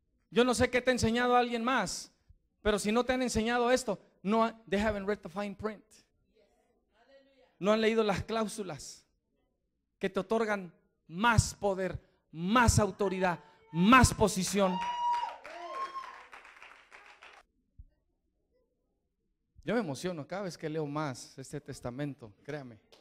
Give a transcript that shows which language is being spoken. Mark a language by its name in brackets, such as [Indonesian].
[Spanish] Yo no sé qué te ha enseñado alguien más, pero si no te han enseñado esto, [English] they haven't read the fine print. [Spanish] No han leído las cláusulas que te otorgan más poder, más autoridad, más posición. Yo me emociono cada vez que leo más este testamento, créame.